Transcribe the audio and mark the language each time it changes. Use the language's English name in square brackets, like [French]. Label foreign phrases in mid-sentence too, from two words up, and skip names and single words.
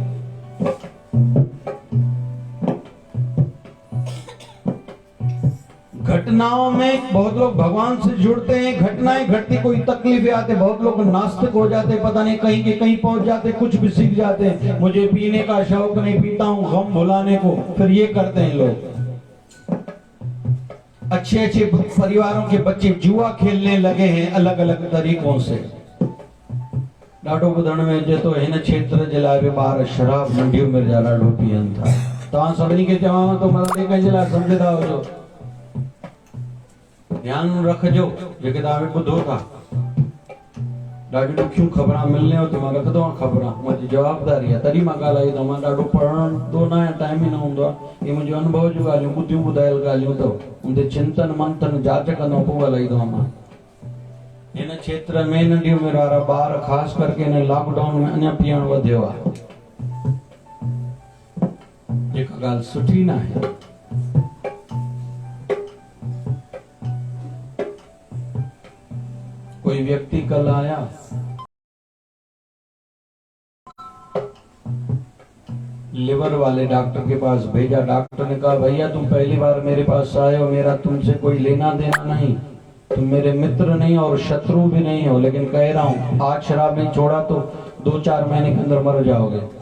[Hindi] घटनाओं में बहुत लोग भगवान से जुड़ते हैं, घटनाएं घटती, कोई तकलीफें आते, बहुत लोग नास्तिक हो जाते, पता नहीं कहीं के कहीं पहुंच जाते, कुछ भी सीख जाते हैं। मुझे पीने का शौक नहीं, पीता हूं गम भुलाने को, फिर ये करते हैं लोग। अच्छे अच्छे परिवारों के बच्चे जुआ खेलने लगे हैं अलग अलग तरीकों से। [Sindhi] ॾाढो ॿुधण में अचे थो हिन क्षेत्र जे लाइ बि ॿार शराब नंढी उमिरि जा ॾाढो पीअनि था। तव्हां सभिनी खे चवां थो, मां कंहिंजे लाइ सम्झंदा हुजो, ध्यान रखजो जेके तव्हां ॿुधो था। ॾाढियूं ॾुखियूं ख़बरां मिलने हो, मां रखंदो आहियां ख़बरां, मुंहिंजी जवाबदारी आहे, तॾहिं मां ॻाल्हाईंदो। मां ॾाढो पढ़ंदो न आहियां, टाइम ई न हूंदो आहे। इहे मुंहिंजो अनुभव जूं ॻाल्हियूं, ॿुधियूं ॿुधायल ॻाल्हियूं अथव, उनते चिंतन मंथन जांच कंदो पोइ ॻाल्हाईंदो आहियां मां। इन क्षेत्र में नंढियूं उमिरि वारा ॿार ख़ासि करके इन लॉकडाउन में अञा पीअण वधियो आहे, जेका ॻाल्हि सुठी न आहे। [Hindi] कोई व्यक्ति कल आया, लिवर वाले डॉक्टर के पास भेजा। डॉक्टर ने कहा भैया तुम पहली बार मेरे पास आए हो, मेरा तुमसे कोई लेना देना नहीं, तुम मेरे मित्र नहीं और शत्रु भी नहीं हो, लेकिन कह रहा हूं आज शराब नहीं छोड़ा तो 2-4 महीने के अंदर मर जाओगे।